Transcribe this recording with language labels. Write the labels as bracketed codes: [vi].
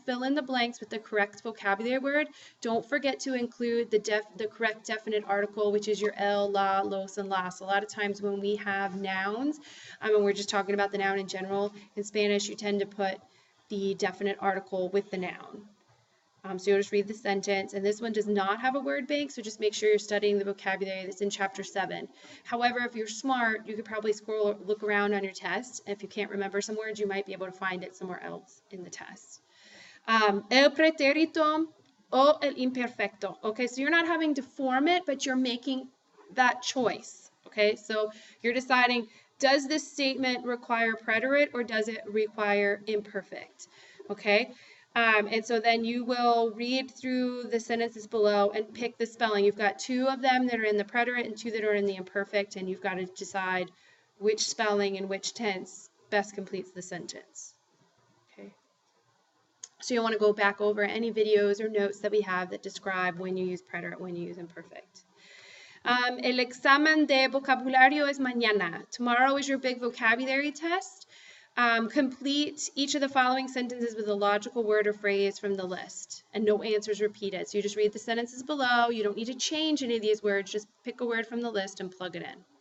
[en] Fill in the blanks with the correct vocabulary word. Don't forget to include the correct definite article, which is your el, la, los, and las. A lot of times when we have nouns, and we're just talking about the noun in general, in Spanish you tend to put the definite article with the noun. So you'll just read the sentence, and this one does not have a word bank, so just make sure you're studying the vocabulary that's in chapter 7. However, if you're smart, you could probably look around on your test. If you can't remember some words, you might be able to find it somewhere else in the test. [es] El pretérito o el imperfecto. [en] Okay, so you're not having to form it, but you're making that choice. Okay, so you're deciding, does this statement require preterite or does it require imperfect? Okay. And so then you will read through the sentences below and pick the spelling. You've got 2 of them that are in the preterite and 2 that are in the imperfect, and you've got to decide which spelling and which tense best completes the sentence. Okay. So you'll want to go back over any videos or notes that we have that describe when you use preterite, when you use imperfect. [es] El examen de vocabulario es mañana. [en] Tomorrow is your big vocabulary test. Complete each of the following sentences with a logical word or phrase from the list, and no answers repeated. So you just read the sentences below. You don't need to change any of these words. Just pick a word from the list and plug it in.